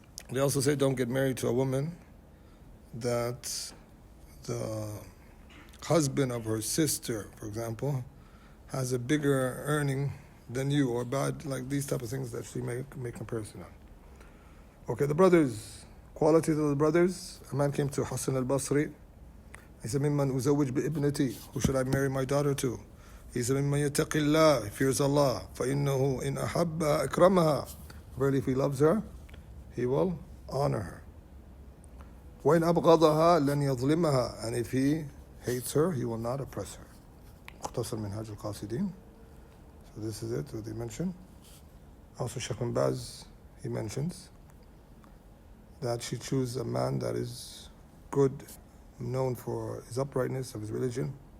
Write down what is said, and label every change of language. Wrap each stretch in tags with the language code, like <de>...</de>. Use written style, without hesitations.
<en>They also say don't get married to a woman that the husband of her sister, for example, has a bigger earning than you, or bad, like these type of things that she may make comparison on. Okay, the brothers, qualities of the brothers. A man came to Hassan al-Basri. He said,</en> <ar>ممن أزوج بابنتي,</ar> <en>who should I marry my daughter to? He said,</en> <ar>ممن يتق الله,</ar> <en>he fears Allah,</en> <ar>فإنه إن أحب أكرمها.</ar> <en>Really, if he loves her, he will honor her.</en> <ar>وإن أبغضها لن يظلمها,</ar> <en>and if he hates her, he will not oppress her.</en> <ar>مختصر منهاج القاصدين.</ar> <en>So this is it, what they mention. Also, Sheikh bin Baz, he mentions that she chooses a man that is good, known for his uprightness of his religion.</en>